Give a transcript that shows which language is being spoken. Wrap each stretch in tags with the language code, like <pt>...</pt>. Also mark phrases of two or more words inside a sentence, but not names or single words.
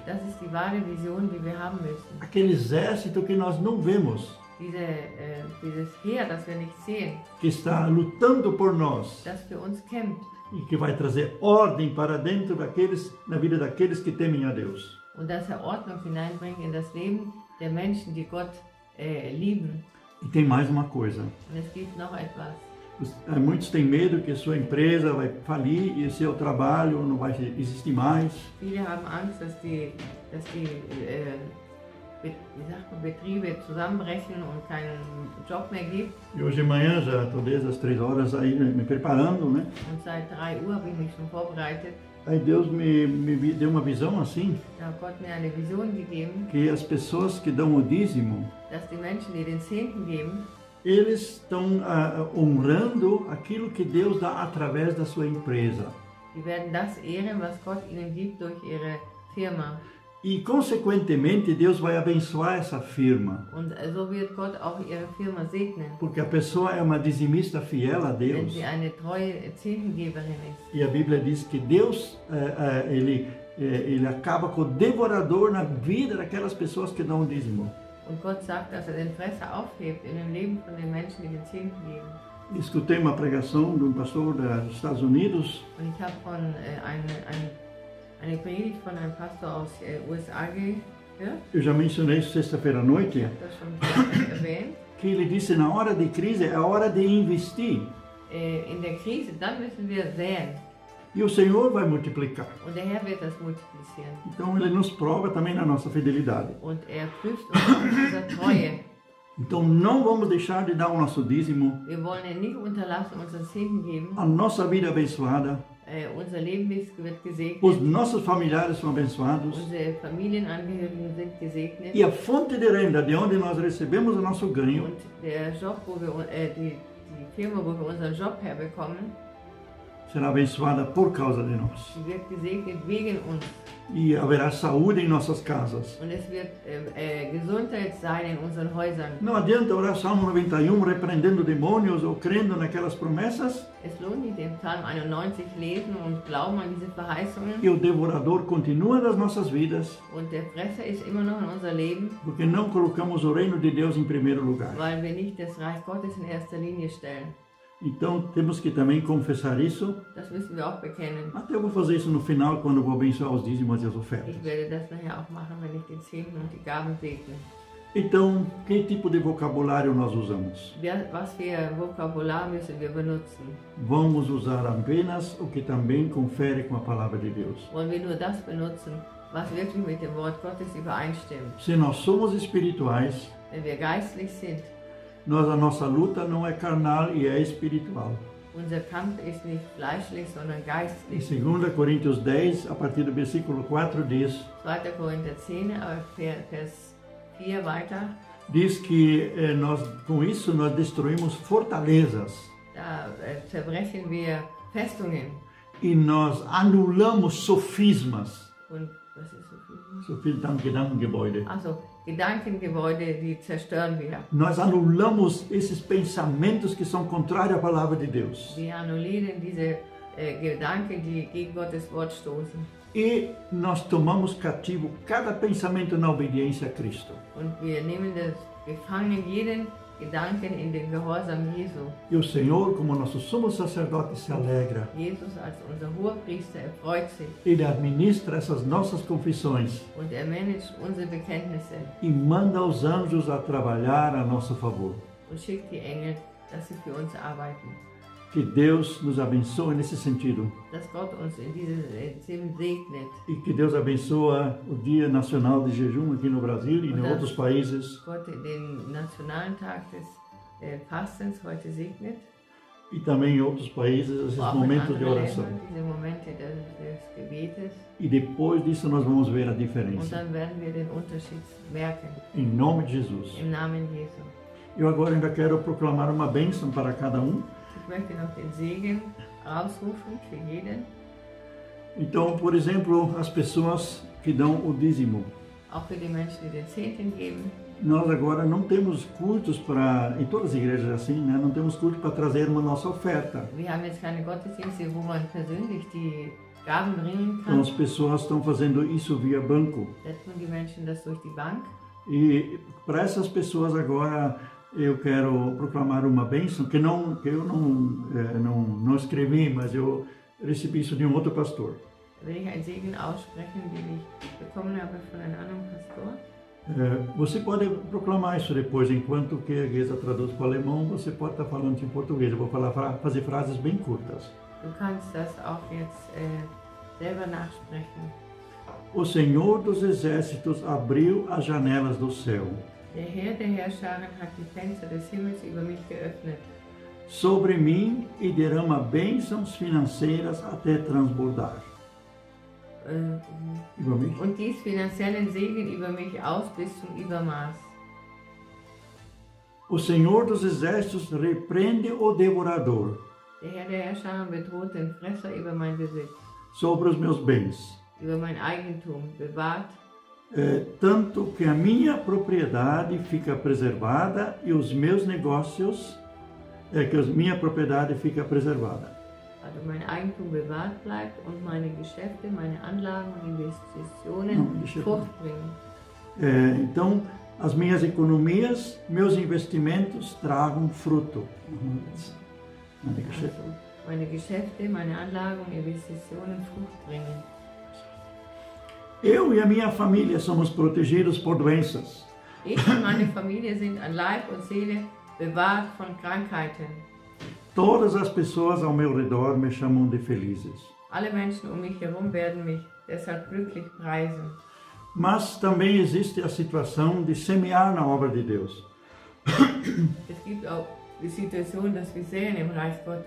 <de>Das ist die wahre Vision, die wir haben müssen.</de> <pt>Aquele exército que nós não vemos,</pt> <de>Dieses Heer, das wir nicht sehen,</de> <pt>que está lutando por nós</pt> <de>das für uns kämpft</de> <pt>e que vai trazer ordem para dentro na vida daqueles que temem a Deus.</pt> <de>und dass er Ordnung hineinbringt in das Leben der Menschen, die Gott lieben.</de> <pt>E tem mais uma coisa.</pt> <de>Und es gibt noch etwas.</de> <pt>Muitos têm medo que sua empresa vai falir e seu trabalho não vai existir mais.</pt> <de>Viele haben Angst, dass die Betriebe zusammenbrechen und keinen Job mehr gibt.</de> <pt>E hoje de manhã, já estou desde as 3 horas aí me preparando, né?</pt> <de>Und seit 3 Uhr habe ich mich schon vorbereitet.</de> <pt>Aí Deus me deu uma visão assim,</pt> <de>Da hat Gott mir eine Vision gegeben,</de> <pt>que as pessoas que dão o dízimo,</pt> <de>dass die Menschen, die den Zehnten geben,</de> <pt>eles estão honrando aquilo que Deus dá através da sua empresa.</pt> <de>die werden das ehren, was Gott ihnen gibt durch ihre Firma.</de> <pt>E, consequentemente, Deus vai abençoar essa firma.</pt> <de>Und so wird Gott auch ihre Firma segnen,</de> <pt>Porque a pessoa é uma dizimista fiel a</pt> <de>wenn</de> <pt>Deus.</pt> <de>sie eine treue Zehntengeberin ist.</de> <pt>E a Bíblia diz que Deus, ele acaba com o devorador na vida daquelas pessoas que dão o dízimo.</pt> <de>Und Gott sagt, dass er den Fresser aufhebt in dem Leben von den Menschen, die den Zehnten geben.</de> <pt>Escutei uma pregação de um pastor dos Estados Unidos</pt> <de>Und ich habe von eine Predigt von einem Pastor aus USA Ja?</de> <pt>Eu já mencionei isso sexta-feira à noite,</pt> <de>Ich habe das schon erwähnt.</de> <pt>que ele disse na hora de crise é a hora de investir.</pt> <de>In der Krise, dann müssen wir säen.</de> <pt>E o Senhor vai multiplicar.</pt> <de>Und der Herr wird das multiplizieren.</de> <pt>Então ele nos prova também na nossa fidelidade.</pt> <de>Und er prüft uns auf unsere Treue.</de> <pt>Então não vamos deixar de dar o nosso dízimo,</pt> <de>Wir wollen ihn nicht unterlassen, uns das Zehnten geben.</de> <pt>a nossa vida abençoada,</pt> <de>Unser Leben wird</de> <pt>os</pt> <de>gesegnet.</de> <pt>nossos familiares são abençoados</pt> <de>Unsere Familienangehörigen sind gesegnet.</de> <pt>e a fonte de renda de onde nós recebemos o nosso ganho</pt> <de>Und der Job, die Firma, wo wir unseren Job herbekommen,</de> <pt>será abençoada por causa de nós.</pt> <de>die wird gesegnet wegen uns.</de> <pt>E haverá saúde em nossas casas.</pt> <de>Und es wird Gesundheit sein in unseren Häusern.</de> <pt>Não adianta orar Salmo 91 repreendendo demônios ou crendo naquelas promessas</pt> <de>Es lohnt nicht, den Psalm 91 lesen und glauben an diese Verheißungen.</de> <pt>e o devorador continua nas nossas vidas</pt> <de>Und der Fresser ist immer noch in unser Leben,</de> <pt>porque não colocamos o reino de Deus em primeiro lugar.</pt> <de>weil wir nicht das Reich Gottes in erster Linie stellen.</de> <pt>Então temos que também confessar isso.</pt> <de>Das müssen wir auch bekennen.</de> <pt>Até eu vou fazer isso no final quando eu vou abençoar os dízimos e as ofertas.</pt> <de>Ich werde das nachher auch machen, wenn ich den Zehnten und die Gaben segne.</de> <pt>Então, que tipo de vocabulário nós usamos?</pt> <de>Was für Vokabular müssen wir benutzen?</de> <pt>Vamos usar apenas o que também confere com a palavra de Deus.</pt> <de>Wollen wir nur das benutzen, was wirklich mit dem Wort Gottes übereinstimmt?</de> <pt>Se nós somos espirituais,</pt> <de>Wenn wir geistlich sind,</de> <pt>a nossa luta não é carnal e é espiritual.</pt> <de>unser Kampf ist nicht fleischlich, sondern</de> <pt>Em</pt> <de>geistlich.</de> <pt>2 Coríntios 10, a partir do versículo 4, diz</pt> <de>2. Korinther 10, Vers 4 weiter.</de> <pt>diz que com isso nós destruímos fortalezas</pt> <de>Da zerbrechen wir Festungen.</de> <pt>e nós anulamos sofismas.</pt> <de>Und was ist so viel? Sofisma, Gedankengebäude. Also Gedankengebäude, die zerstören wir.</de> <pt>Nós anulamos esses pensamentos que são contrários à palavra de Deus.</pt> <de>Wir annullieren diese Gedanken, die gegen Gottes Wort stoßen.</de> <pt>E nós tomamos cativo cada pensamento na obediência a Cristo.</pt> <de>Und wir nehmen das gefangen jeden Gedanken in den Gehorsam Jesu.</de> <pt>E o Senhor, como nosso sumo sacerdote, se alegra.</pt> <de>Jesus als unser Hohepriester erfreut sich</de> <pt>Ele administra essas nossas confissões</pt> <de>und er managt unsere Bekenntnisse</de> <pt>e manda os anjos a trabalhar a nosso favor.</pt> <de>und schickt die Engel, dass sie für uns arbeiten.</de> <pt>Que Deus nos abençoe nesse sentido.</pt> <de>Dass Gott uns in diesem segnet.</de> <pt>E que Deus abençoe o Dia Nacional de Jejum aqui no Brasil e em outros países.</pt> <de>Gott den Nationalen Tag des Fastens heute segnet.</de> <pt>E também em outros países esses momentos de oração.</pt> <de>Diese Momente des Gebetes.</de> <pt>E depois disso nós vamos ver a</pt> <de>Und</de> <pt>diferença.</pt> <de>dann werden wir den Unterschied merken.</de> <pt>Em nome de Jesus.</pt> <de>Im Namen Jesu.</de> <pt>Eu agora ainda quero proclamar uma bênção para cada um.</pt> <de>Ich möchte noch den Segen ausrufen für jeden.</de> <pt>Então, por exemplo, as pessoas que dão o dízimo.</pt> <de>Auch für die Menschen, die den Zehnten geben.</de> <pt>Nós agora não temos cultos para, em todas as igrejas é assim, né? Não temos culto para trazer uma nossa oferta.</pt> <de>Wir haben jetzt keine Gottesdienste, wo man persönlich die Gaben bringen</de> <pt>Então</pt> <de>kann.</de> <pt>as pessoas estão fazendo isso via banco.</pt> <de>Da tun die Menschen das durch die Bank.</de> <pt>E para essas pessoas agora eu quero proclamar uma bênção que eu não escrevi, mas eu recebi isso de um outro pastor.</pt> <de>Da will ich einen Segen aussprechen, den ich bekommen habe von einem anderen Pastor.</de> <pt>Você pode proclamar isso depois, enquanto que a Geza traduz para o alemão, você pode estar falando em português. Eu vou fazer frases bem curtas.</pt> <de>Du kannst das auch jetzt selber nachsprechen.</de> <pt>O Senhor dos Exércitos abriu as janelas do céu.</pt> <de>Der Herr der Herrscharen hat die Fenster des Himmels über mich geöffnet.</de> <pt>Sobre mim e derrama bênçãos financeiras até transbordar.</pt> <de>Über mich? Und dies finanziellen Segen über mich aus bis zum Übermaß.</de> <pt>O Senhor dos Exércitos repreende o devorador</pt> <de>Der Herr der Herrscharen bedroht den Fresser über mein Besitz,</de> <pt>sobre os meus bens,</pt> <de>über mein Eigentum, bewahrt,</de> <pt>tanto que a minha propriedade fica preservada e os meus negócios, minha propriedade fica preservada.</pt> <de>also mein Eigentum bewahrt bleibt und meine Geschäfte, meine Anlagen und Investitionen Frucht bringen.</de> <pt>Então, as minhas economias, meus investimentos tragam fruto.</pt> <de>Also meine Geschäfte, meine Anlagen und Investitionen Frucht bringen.</de> <pt>Eu e a minha família somos protegidos por doenças.</pt> <de>Ich und meine Familie sind an Leib und Seele bewahrt von Krankheiten.</de> <pt>Todas as pessoas ao meu redor me chamam de felizes.</pt> <de>Alle Menschen um mich herum werden mich deshalb glücklich preisen.</de> <pt>Mas também existe a situação de semear na obra de Deus.</pt> <de>Es gibt auch die Situation, dass wir säen im Reich Gottes.</de>